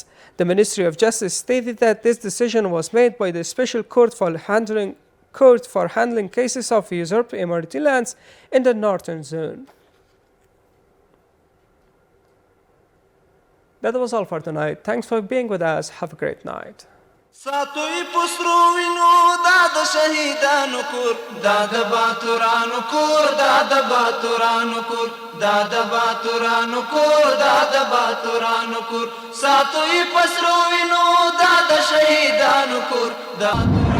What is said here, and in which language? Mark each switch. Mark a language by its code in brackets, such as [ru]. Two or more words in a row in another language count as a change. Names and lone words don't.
[en] The Ministry of Justice stated that this decision was made by the Special Court for handling cases of usurped Emirati lands in the northern zone. That was all for tonight. Thanks for being with us. Have a great night. [ps] ساتوی پسرو وینو دا د شهیدانو کور دا د باتورانو کور دا د باتورانو کور دا د باتورانو کور دا د باتورانو کور ساتوی پسرو وینو دا د شهیدانو کور دا